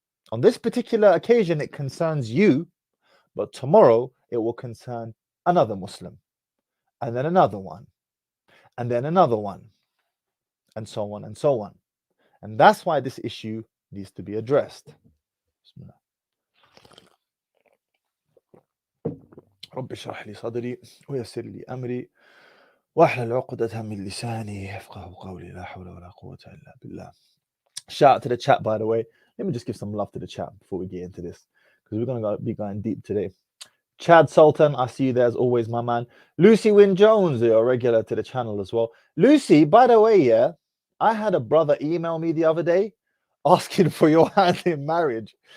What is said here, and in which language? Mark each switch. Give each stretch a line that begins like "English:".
English: On this particular occasion, it concerns you, but tomorrow it will concern another Muslim, and then another one, and then another one, and so on and so on. And that's why this issue needs to be addressed.
Arabic: رب اشرح لي صدري ويسر لي أمري واحلل عقدة من لساني يفقهوا قولي لا حول ولا قوة إلا بالله.
English: Shout out to the chat, by the way. Let me just give some love to the chat before we get into this, because we're going to be going deep today. Chad Sultan, I see you there as always, my man. Lucy Wynne Jones, you're a regular to the channel as well. Lucy, by the way, yeah, I had a brother email me the other day asking for your hand in marriage.